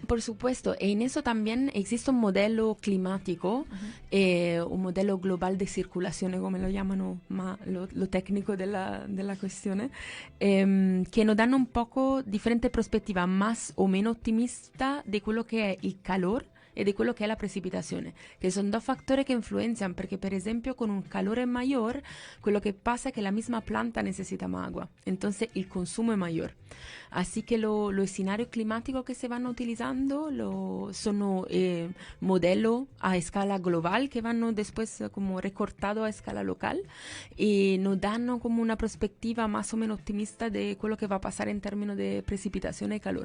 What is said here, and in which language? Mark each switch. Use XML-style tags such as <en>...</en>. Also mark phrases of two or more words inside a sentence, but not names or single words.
<es>Por supuesto, en eso también existe un modelo climático, un modelo global de circulación, como lo llaman lo técnico de la cuestión, que nos dan un poco diferente perspectiva, más o menos optimista de</es> <it>quello che è il calore e di quello che è la precipitazione, che sono due fattori che influenzano, perché per esempio con un calore</it> <es>mayor,</es> <it>quello che</it> <es>pasa es que la misma planta necesita más agua, entonces el consumo es mayor. Así que los escenarios climáticos que se van utilizando son modelos a escala global que van después como recortados a escala local y nos dan como una perspectiva más o menos optimista de quello que va a pasar en términos de precipitación y calor.</es>